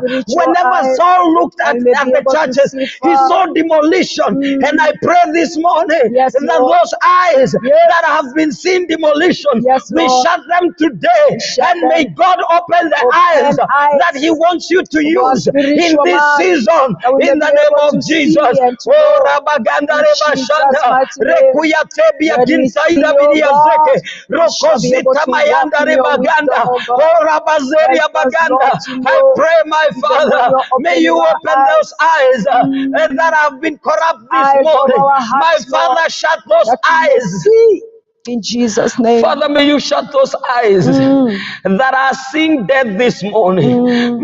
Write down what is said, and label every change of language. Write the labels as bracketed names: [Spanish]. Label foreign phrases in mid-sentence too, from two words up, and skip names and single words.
[English] Whenever Saul looked at the churches, he saw demolition. And I pray this morning that those eyes that have been seeing demolition, we shut them today. And may God open the eyes that he wants you to use in this season, in the name of Jesus. Oh, Rabaganda Rebashanda, Rekuyatebia Kinsaida Bidiazeke, Rokozita Mayanda Rebaganda, oh, Rabazeria Baganda. I pray, my Father, may you open those eyes that have been corrupt this morning. My Father, shut those eyes In Jesus' name. Father, may you shut those eyes that are seeing death this morning.